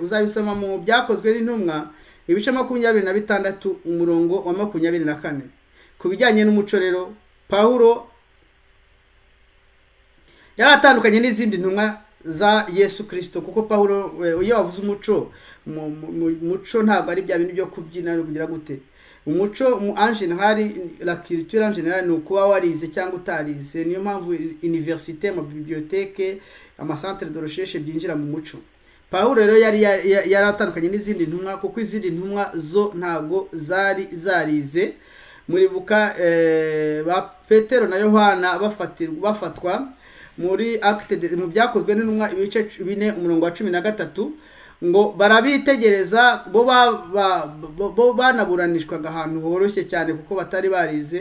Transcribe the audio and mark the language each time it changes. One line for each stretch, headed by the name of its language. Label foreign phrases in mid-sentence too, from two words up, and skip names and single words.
Kinyarwanda: Uzabisoma mu byakozwe n'intumwa ibice 26 umurongo wa 24. Kubijyanye n'umuco rero Paulo yaratandukanye n'izindi ntumwa za Yesu Kristo, kuko Paulo iyo wavuze umuco, muco ntabwo ari bya bintu byo kubyina no kugira gute. Umuco
French: en général, la culture en général
Kinyarwanda: ni ukuba warize cyangwa utarize. Niyo mpamvu université, ama bibliothèque, ama
French: centre de recherche
Kinyarwanda: byinjira mu muco. Paulo rero yaratandukanye n'izindi ntumwa, kuko izindi ntumwa zo ntago zarize. Muri buka ba Petero na Yohana bafatwa muri Acte mu byakozwe n'intumwa ibice 4 umurongo wa 13, ngo barabitegereza bo banaburanishwaga ahantu horoshye cyane kuko batari barize.